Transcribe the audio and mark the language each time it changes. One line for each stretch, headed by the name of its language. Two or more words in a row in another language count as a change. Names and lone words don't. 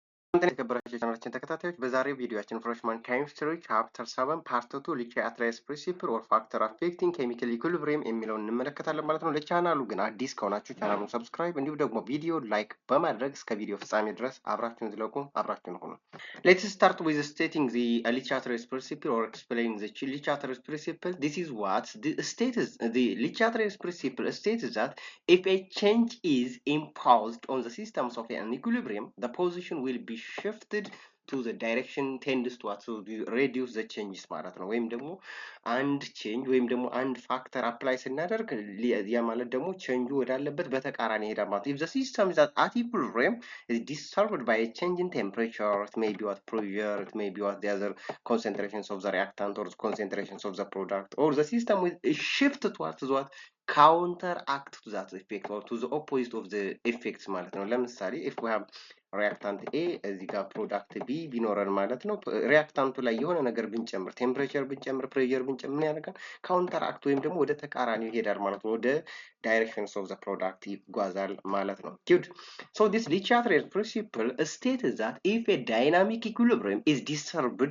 Amharic: የተከበራችሁ የቻናላችን ተከታታዮች በዛሬው ቪዲዮአችን
English: Freshman Chemistry Chapter 7 Part 2 Lichiatrais Principle or Factor Affecting Chemical Equilibrium
Amharic: የሚለውን እንመለከታለን ማለት ነው። ለቻናሉ ግን አዲስ ከሆናችሁ ቻናሉን ሰብስክራይብ እንዲሁም ደግሞ
English: video like
Amharic: በማድረግ እስከ ቪዲዮ ፍጻሜ ድረስ አብራችሁን ዝለቁ፣ አብራችሁን ሁኑ።
English: Let's start with stating the Lichiatras principle or explaining the Lichiatras principle. This is what the Lichiatras principle states that if a change is imposed on the systems of an equilibrium, the position will be shifted to the direction tends to reduce the changes
Amharic: ማለት ነው። ወይም ደግሞ አንድ ቼንጅ ወይም ደግሞ አንድ
English: factor apply
Amharic: ስናደርግ ያ ማለት ደግሞ ቼንጁ ወዳለበት በተቃራኒ ሄዳል ማለት ነው።
English: if the system is at equilibrium is disturbed by a change in temperature, it may be what pressure, it may be what the other concentrations of the reactant or concentrations of the product, or the system will shift towards what counteract to that effect or to the opposite of the effects
Amharic: ማለት ነው። ለምሳሌ
English: if we have
Amharic: ሪያክታንት ኤ እዚህ ጋር ፕሮዳክት ቢ ቢኖረን ማለት ነው። ሪያክታንቱ ላይ የሆነ ነገር ብንጨምር ቴምፕሬቸር ብንጨምር ፕሬሸር ብንጨምር ምን ያደርጋል? ካውንተራክት ወይም ደግሞ ወደ ተቃራኒው ይሄዳል ማለት ነው። ወደ
English: directions of the product
Amharic: ይጓዛል ማለት ነው።
English: good so this Lichiatras principle states that if a dynamic equilibrium is disturbed